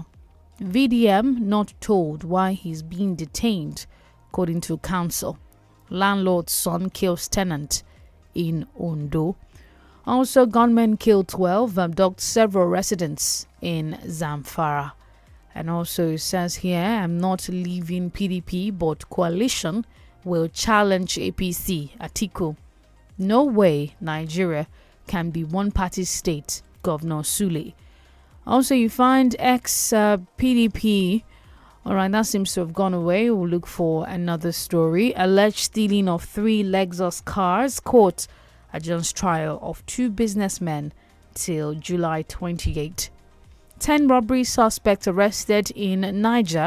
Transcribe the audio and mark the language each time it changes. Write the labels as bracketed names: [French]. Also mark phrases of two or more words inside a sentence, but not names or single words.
[English] VDM not told why he's being detained, according to council. Landlord's son kills tenant in Ondo. Also, gunmen killed 12, abduct several residents in Zamfara. And also it says here, I'm not leaving PDP, but coalition will challenge APC. Atiku. No way Nigeria can be one-party state, Governor Sule. Also, you find ex-PDP. All right, that seems to have gone away. We'll look for another story. Alleged stealing of 3 Lexus cars. Court adjourns trial of 2 businessmen till July 28. 10 robbery suspects arrested in Niger.